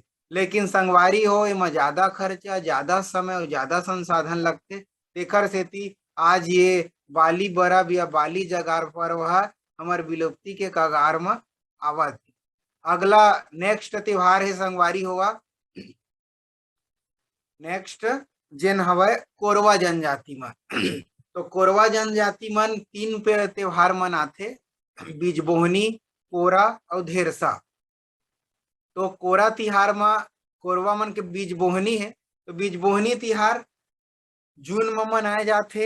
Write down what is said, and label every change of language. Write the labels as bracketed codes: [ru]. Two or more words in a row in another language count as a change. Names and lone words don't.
[hne] लेकिन संगवारी हो एमा ज्यादा खर्चा, ज्यादा समय और ज्यादा संसाधन लगते। तेखर सेती आज ये बाली बरब या बाली जगार पर्व हमार विलुप्ति के कगार में आवत। अगला नेक्स्ट त्योहार है संगवारी होगा नेक्स्ट जेन हवे कोरवा जनजाति में। तो कोरवा जनजाति मन 3 पे त्योहार मनाथे, बीजबोहनी, कोरा और धेरसा। तो कोरा तिहार में कोरवा मन के बीज बोहनी है, तो बीज बोहनी तिहार जून में मनाए जाते।